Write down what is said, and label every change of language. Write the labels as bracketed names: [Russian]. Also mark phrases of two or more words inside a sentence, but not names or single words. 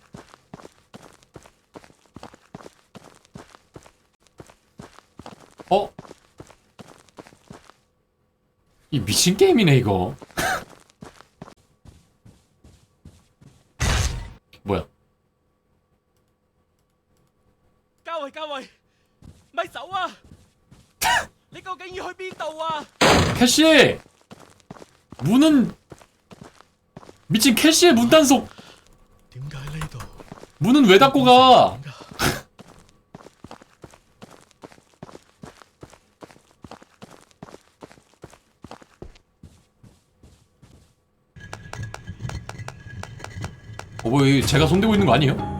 [Korean] 어? 이 미친 게임이네, 이거. 뭐야? [Cantonese] 嘉慧，咪走啊！你究竟要去邊度啊？ [Korean] 캐시! 문은 미친 캐시의 문 단속. [Cantonese] 點解呢度 [Korean] 문은 왜 닫고 가? 뭐 제가 손대고 있는 거 아니에요?